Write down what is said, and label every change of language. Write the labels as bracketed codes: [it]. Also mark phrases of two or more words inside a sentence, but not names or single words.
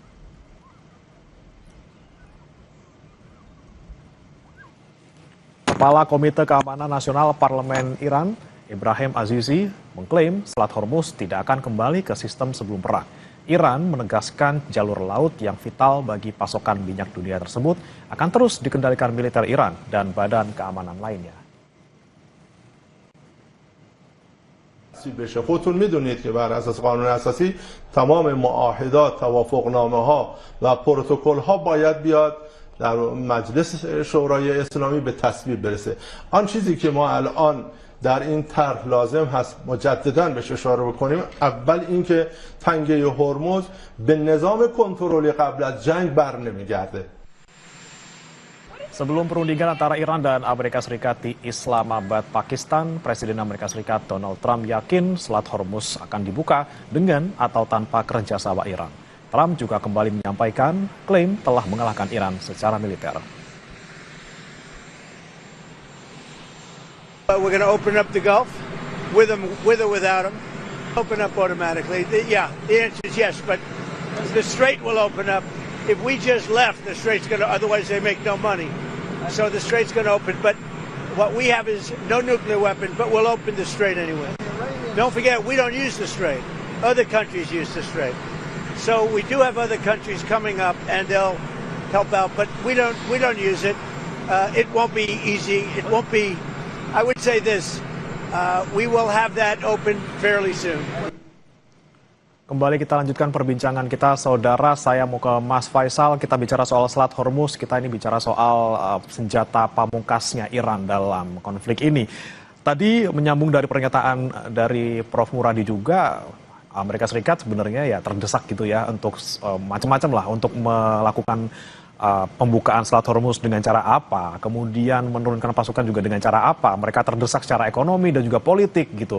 [id] Kepala Komite Keamanan Nasional Parlemen Iran, Ibrahim Azizi, mengklaim Selat Hormuz tidak akan kembali ke sistem sebelum perang. Iran menegaskan jalur laut yang vital bagi pasokan minyak dunia tersebut akan terus dikendalikan militer Iran dan badan keamanan lainnya. [fa] بشه خودتون میدونید که بر اساس قانون اساسی تمام معاهدات، توافقنامه ها و پروتکل ها باید بیاد در مجلس شورای اسلامی به تصویب برسه. آن چیزی که ما الان در این طرح لازم هست مجددا بهش اشاره بکنیم، اول اینکه تنگه هرمز به نظام کنترلی قبل از جنگ بر نمیگرده. [id] Sebelum perundingan antara Iran dan Amerika Serikat di Islamabad, Pakistan, Presiden Amerika Serikat Donald Trump yakin Selat Hormuz akan dibuka dengan atau tanpa kerjasama Iran. Trump juga kembali menyampaikan klaim telah mengalahkan Iran secara militer. [en] We're going to open up the Gulf with or without them. Open up automatically. Yeah, the answer is yes, but the Strait will open up. If we just left, the Strait's going to, otherwise they make no money. So the Strait's going to open, but what we have is no nuclear weapon, but we'll open the Strait anyway. Don't forget, we don't use the Strait. Other countries use the Strait. So we do have other countries coming up and they'll help out, but we don't use it. It won't be easy. It won't be, I would say this, we will have that open fairly soon. [id] Kembali kita lanjutkan perbincangan kita, Saudara. Saya mau ke Mas Faisal. Kita bicara soal Selat Hormuz. Kita ini bicara soal senjata pamungkasnya Iran dalam konflik ini. Tadi menyambung dari pernyataan dari Prof. Muradi juga, Amerika Serikat sebenarnya ya terdesak gitu ya untuk macam-macam lah untuk melakukan pembukaan Selat Hormuz dengan cara apa, kemudian menurunkan pasukan juga dengan cara apa, mereka terdesak secara ekonomi dan juga politik gitu.